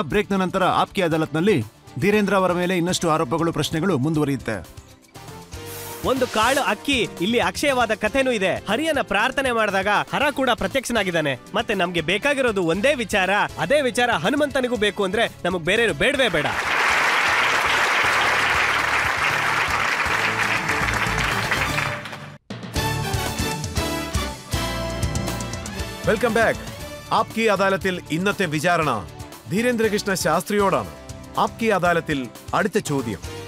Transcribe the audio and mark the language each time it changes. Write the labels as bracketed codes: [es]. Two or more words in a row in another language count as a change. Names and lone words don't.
[kn] ಬ್ರೇಕ್ನ ನಂತರ ಆಪ್ಕಿ ಅದಾಲತ್ನಲ್ಲಿ ಧೀರೇಂದ್ರ ಅವರ ಮೇಲೆ ಇನ್ನಷ್ಟು ಆರೋಪಗಳು, ಪ್ರಶ್ನೆಗಳು ಮುಂದುವರಿಯುತ್ತೆ. ಒಂದು ಕಾಳು ಅಕ್ಕಿ ಇಲ್ಲಿ ಅಕ್ಷಯವಾದ ಕಥೆನೂ ಇದೆ. ಹರಿಯನ ಪ್ರಾರ್ಥನೆ ಮಾಡಿದಾಗ ಹರ ಕೂಡ ಪ್ರತ್ಯಕ್ಷನಾಗಿದ್ದಾನೆ. ಮತ್ತೆ ನಮ್ಗೆ ಬೇಕಾಗಿರೋದು ಒಂದೇ ವಿಚಾರ, ಅದೇ ವಿಚಾರ ಹನುಮಂತನಿಗೂ ಬೇಕು ಅಂದ್ರೆ ನಮಗ್ ಬೇರೆ ಬೇಡವೇ ಬೇಡ. [en] Welcome back. [ml] ആപ്കി അദാലത്തിൽ ഇന്നത്തെ വിചാരണ ധീരേന്ദ്രകൃഷ്ണ ശാസ്ത്രിയോടാണ്. ആപ്കി അദാലത്തിൽ അടുത്ത ചോദ്യം.